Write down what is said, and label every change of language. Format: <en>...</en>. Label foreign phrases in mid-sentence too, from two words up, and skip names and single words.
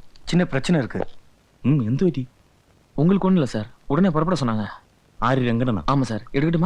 <ta>சின்ன பிரச்சனை இருக்கு.</ta> <ml>എന്തു പറ്റി?</ml> <ta>உங்களுக்கு ஒண்ணும் இல்ல சார், உடனே புறப்பட சொன்னாங்க.</ta> <ml>ആര്? രംഗണ്ണ?</ml> <ta>ஆமா சார், எடுக்கட்டுமா?</ta>